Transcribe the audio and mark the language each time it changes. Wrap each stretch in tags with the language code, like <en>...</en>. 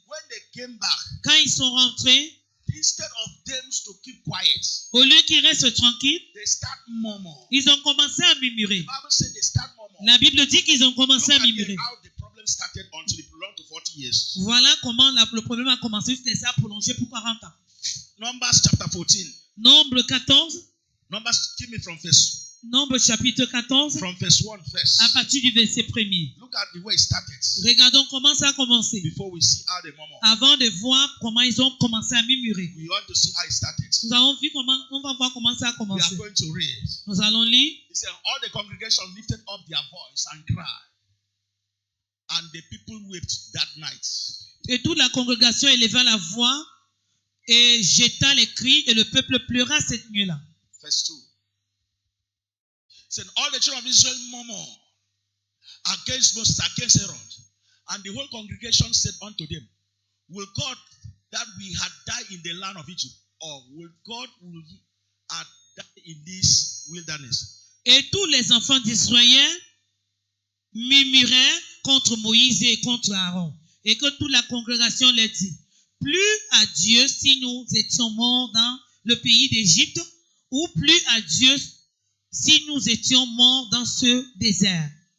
<en>When they came back,</en> <fr>Quand ils sont rentrés,</fr> <en>instead of them to keep quiet,</en> <fr>au lieu qu'ils restent tranquilles,</fr> <en>they start murmuring.</en> <fr>ils ont commencé à murmurer.</fr> <en>The Bible says they start murmuring.</en> <fr>La Bible dit qu'ils ont</fr> <en>Look</en> <fr>commencé à</fr> <en>at</en> <fr>murmurer.</fr> <en>how the problem started until it prolonged to 40 years.</en> <fr>Voilà comment le problème a commencé jusqu'à ça a prolongé pour 40 ans.</fr> <en>Numbers chapter 14.</en> <fr>Nombre 14,</fr> <en>Numbers, give me from verse</en> <fr>Nombre chapitre 14,</fr> <en>1 first.</en> <fr>à partir du verset 1er.</fr> <en>Look at the way it started</en> <fr>Regardons comment ça a commencé.</fr> <en>before we see how they murmur.</en> <fr>Avant de voir comment ils ont commencé à murmurer.</fr> <en>We want to see how it started.</en> <fr>Nous avons vu on va voir comment ça a</fr> <en>We</en> <fr>commencé.</fr> <en>are going to read.</en> <fr>Nous allons lire.</fr> <en>He said, all the congregation lifted up their voice and cried, and the people wept that night.</en> <fr>Et toute la congrégation éleva la voix et jeta les cris et le peuple pleura cette nuit-là.</fr> <en>Verse 2. Said all the children of Israel murmured against Moses, against Aaron, and the whole congregation said unto them, will God that we had died in the land of Egypt, or will God who had died in this wilderness?</en> <fr>Et tous les enfants d'Israël murmuraient contre Moïse et contre Aaron. Et que toute la congrégation leur dit, plus à Dieu si nous étions morts dans le pays d'Égypte, ou plus à Dieu si nous étions morts dans ce désert.</fr>